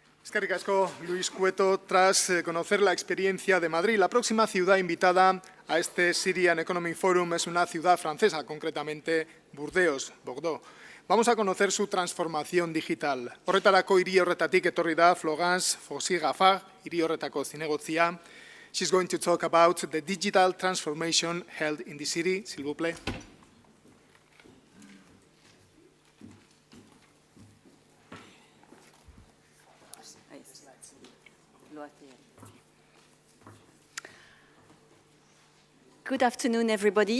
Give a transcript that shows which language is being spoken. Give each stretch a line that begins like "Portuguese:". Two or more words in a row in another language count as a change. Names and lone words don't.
Basque: Eskerrik asko, Luis Cueto.
Spanish: Tras conocer la experiencia de Madrid, la próxima ciudad invitada a este Syrian Economic Forum es una ciudad francesa, concretamente Bordeaux. Vamos a conocer su transformación digital.
Basque: Horretarako hiri horretatik etorri da Florence Fossi-Gaffard, hiri horretako zinegotzia.
English: She's going to talk about the digital transformation held in the city.
French: S'il vous plaît.
English: Good afternoon, everybody.